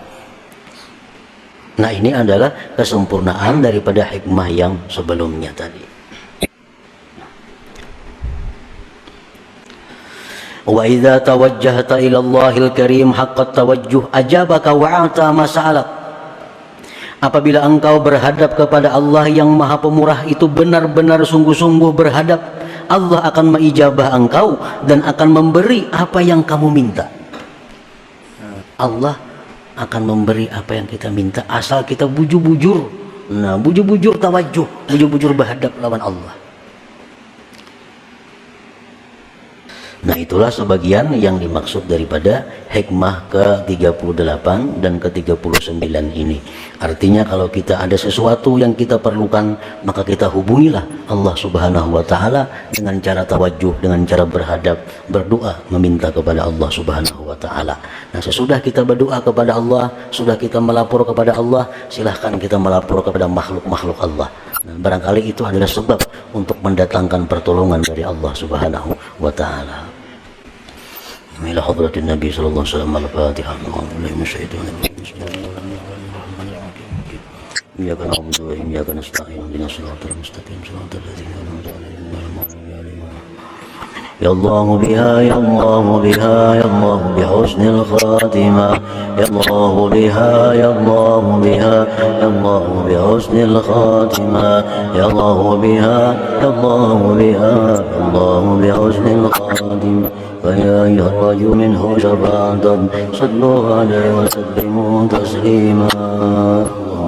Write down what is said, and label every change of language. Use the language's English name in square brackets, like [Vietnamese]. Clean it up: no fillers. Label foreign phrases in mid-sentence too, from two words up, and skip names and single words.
[Indonesian] Nah, ini adalah kesempurnaan daripada hikmah yang sebelumnya tadi. [Arabic] وإذا توجهت إلى الله الكريم حق التوجه أجابك وأعطاك مسألتك. [Indonesian] Apabila engkau berhadap kepada Allah yang Maha Pemurah itu benar-benar sungguh-sungguh berhadap, Allah akan mengijabah engkau dan akan memberi apa yang kamu minta. [Banjar] Allah akan memberi apa yang kita minta asal kita bujur-bujur. Nah, bujur-bujur tawajuh, bujur-bujur berhadap lawan Allah. [Indonesian] Nah, itulah sebagian yang dimaksud daripada hikmah ke-38 dan ke-39 ini. Artinya kalau kita ada sesuatu yang kita perlukan, maka kita hubungilah Allah [Arabic] Subhanahu wa Ta'ala [Indonesian] dengan cara tawajuh, dengan cara berhadap, berdoa, meminta kepada Allah [Arabic] Subhanahu wa Ta'ala. [Indonesian] Nah, sesudah kita berdoa kepada Allah, sudah kita melapor kepada Allah, silahkan kita melapor kepada makhluk-makhluk Allah. Nah, barangkali itu adalah sebab untuk mendatangkan pertolongan dari Allah [Arabic] Subhanahu wa Ta'ala. إلى حضرة النبي صلى الله عليه وسلم الفاتحة. أعوذ بالله من الشيطان الرجيم. إياك نعبد وإياك نستعين اهدنا الصراط المستقيم صراط الذين أنعمت عليهم غير المغضوب عليهم. يا الله بها يا الله بها يا الله بحسن الخاتمة يا الله بها يا الله بها يا الله بحسن الخاتمة يا الله بها يا الله بها يا الله بحسن الخاتمة فيا أيها الرجل منه شفاعة صلوا عليه وسلموا تسليما.